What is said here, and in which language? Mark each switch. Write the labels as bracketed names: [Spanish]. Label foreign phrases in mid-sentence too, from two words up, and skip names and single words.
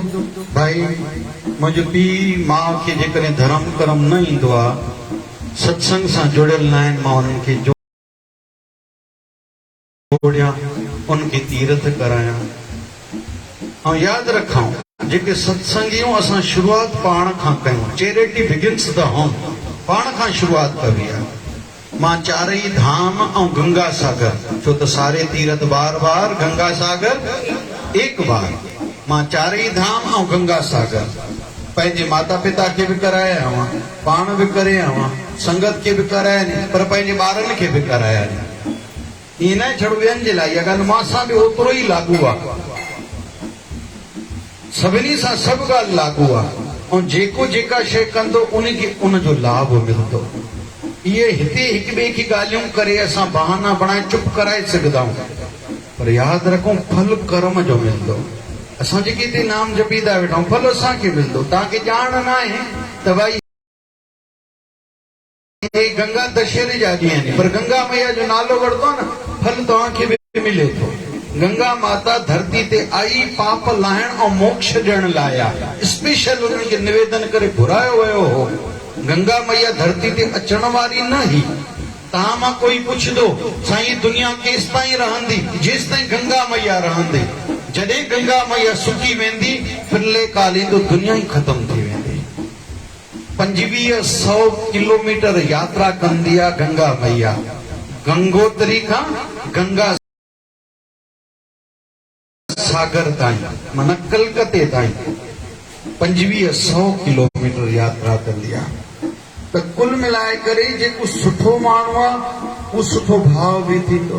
[Sindhi] भाई मुंहिंजो पीउ माउ खे जेकॾहिं धर्म कर्म न ईंदो आहे, सत्संग सां जुड़ियल न आहिनि, मां उन्हनि खे जोड़ियां, उनखे तीर्थ करायां। ऐं यादि रखूं, जेके सत्संगियूं असां शुरूआत पाण खां कयूं, [English] Charity begins the home, [Sindhi] पाण खां शुरूआत कबी आहे। मां चारई धाम ऐं गंगा सागर, छो त [Hindi] सारे तीर्थ बार बार, गंगा सागर एक बार। [Sindhi] मां चारई धाम ऐं गंगा सागर पंहिंजे माता पिता खे बि कराया आहियां, पाण बि करे आहियां, संगत खे बि कराया आहिनि, पर पंहिंजे ॿारनि खे बि कराया आहिनि। ईअं न छड़ो ॿियनि जे लाइ, इहा ॻाल्हि मां सां बि ओतिरो ई लागू आहे, सभिनी सां सभु ॻाल्हि लागू आहे। ऐं जेको जेका शइ कंदो उनखे उनजो लाभ मिलंदो। इहे हिते हिक ॿिए खे ॻाल्हियूं करे असां बहाना बणाए चुप कराए सघंदा आहियूं, पर यादि रखूं फल कर्म जो मिलंदो। असां जेके हिते नाम जपींदा वेठा आहियूं, फल असांखे मिलंदो। तव्हांखे ॼाण न आहे त भाई ये गंगा दशहरे जा ॾींहं आहिनि, पर गंगा मैया जो नालो वठंदो न, फल तव्हांखे बि मिले थो। गंगा माता धरती ते आई पाप लाहिण ऐं मोक्ष ॾियण लाइ आहे। स्पेशल उन्हनि खे निवेदन करे घुरायो वियो हो। गंगा मैया धरती ते अचण वारी न ही। तव्हां मां कोई पुछंदो, साईं दुनिया केसि ताईं रहंदी? जेसि ताईं गंगा मैया रहंदी। जॾहिं गंगा मैया सुकी वेंदी, फिरले काल ईंदो, दुनिया ई ख़तम थी वेंदी। 2500 किलोमीटर यात्रा कंदी आहे गंगा मैया, गंगोत्री खां गंगा सागर ताईं, माना कलकते ताईं 2500 किलोमीटर यात्रा कंदी आहे। त कुल मिलाए करे जेको सुठो माण्हू आहे उहो सुठो भाव बि थींदो।